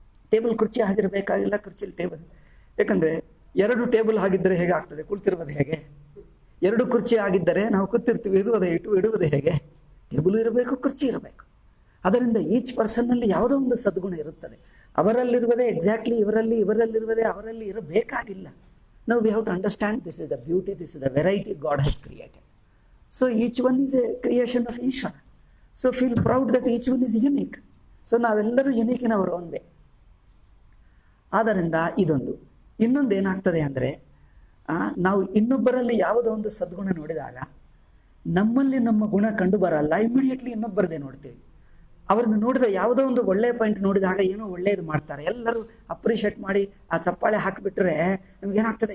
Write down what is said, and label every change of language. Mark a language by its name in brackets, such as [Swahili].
[Kannada] Table ಕುರ್ಚಿ ಆಗಿರಬೇಕಾಗಿಲ್ಲ, ಕುರ್ಚಿಲಿ table. ಯಾಕಂದರೆ ಎರಡು ಟೇಬಲ್ ಆಗಿದ್ದರೆ ಹೇಗೆ ಆಗ್ತದೆ? ಕುಳಿತಿರುವುದು ಹೇಗೆ? ಎರಡು ಕುರ್ಚಿ ಆಗಿದ್ದರೆ ನಾವು ಕೂತಿರ್ತೀವಿ, ಇಡುವುದು ಹೇಗೆ? ಟೇಬಲ್ ಇರಬೇಕು, ಕುರ್ಚಿ ಇರಬೇಕು. ಅದರಿಂದ ಈಚ್ ಪರ್ಸನ್ನಲ್ಲಿ ಯಾವುದೋ ಒಂದು ಸದ್ಗುಣ ಇರುತ್ತದೆ. ಅವರಲ್ಲಿರುವುದೇ ಎಕ್ಸಾಕ್ಟ್ಲಿ ಇವರಲ್ಲಿರುವುದೇ ಅವರಲ್ಲಿ ಇರಬೇಕಾಗಿಲ್ಲ. [English] Now we have to understand this is the beauty, this is the variety God has created. So each one is a creation of Ishvara. So feel proud that each one is unique. [Kannada] So ನಾವೆಲ್ಲರೂ [English] Unique in our own way. [Kannada] ಆದ್ದರಿಂದ ಇದೊಂದು. ಇನ್ನೊಂದು ಏನಾಗ್ತದೆ ಅಂದರೆ, ನಾವು ಇನ್ನೊಬ್ಬರಲ್ಲಿ ಯಾವುದೋ ಒಂದು ಸದ್ಗುಣ ನೋಡಿದಾಗ ನಮ್ಮಲ್ಲಿ ನಮ್ಮ ಗುಣ ಕಂಡು ಬರಲ್ಲ, ಇಮಿಡಿಯೇಟ್ಲಿ ಇನ್ನೊಬ್ಬರದೇ ನೋಡ್ತೀವಿ. ಅವ್ರನ್ನ ನೋಡಿದ ಯಾವುದೋ ಒಂದು ಒಳ್ಳೆಯ ಪಾಯಿಂಟ್ ನೋಡಿದಾಗ ಏನೋ ಒಳ್ಳೇದು ಮಾಡ್ತಾರೆ, ಎಲ್ಲರೂ ಅಪ್ರಿಷಿಯೇಟ್ ಮಾಡಿ ಆ ಚಪ್ಪಾಳೆ ಹಾಕಿಬಿಟ್ರೆ ನಮಗೇನಾಗ್ತದೆ?